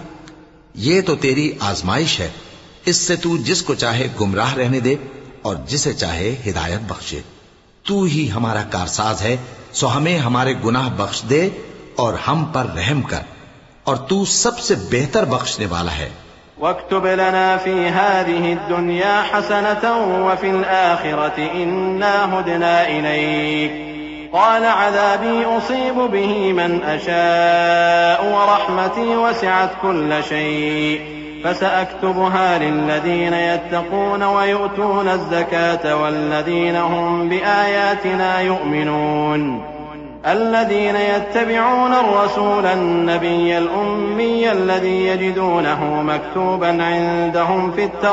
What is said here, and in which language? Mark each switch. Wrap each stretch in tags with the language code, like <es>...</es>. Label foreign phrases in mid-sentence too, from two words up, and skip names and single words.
<ur>یہ تو تیری آزمائش ہے، اس سے تو جس کو چاہے گمراہ رہنے دے اور جسے چاہے ہدایت بخشے. تو ہی ہمارا کارساز ہے، سو ہمیں ہمارے گناہ بخش دے اور ہم پر رحم کر، اور تو سب سے بہتر بخشنے والا ہے.</ur> <ar>واكتب لنا في هذه الدنيا حسنة وفي الآخرة إنا هدنا إليك قال عذابي أصيب به من أشاء ورحمتي وسعت كل شيء فسأكتبها للذين يتقون ويؤتون الزكاة والذين هم بآياتنا يؤمنون الذين يتبعون الرسول النبي الأمي الذي يجدونه مكتوبا عندهم في</ar>